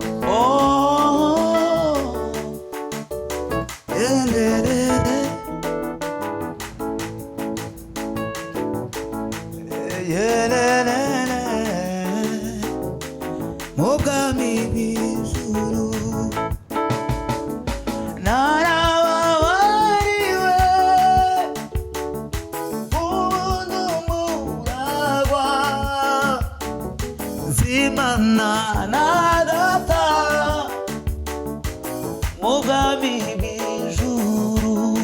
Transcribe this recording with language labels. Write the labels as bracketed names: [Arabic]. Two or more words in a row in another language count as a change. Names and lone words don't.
[English] Oh, yeah, yeah, yeah, yeah. Yeah, yeah, yeah, yeah, yeah. [Kinyarwanda] Mu bwami bw'ijuru. Narababariwe, ubu ndi umuragwa. z'Imana na Data mu bwami bw'ijuru.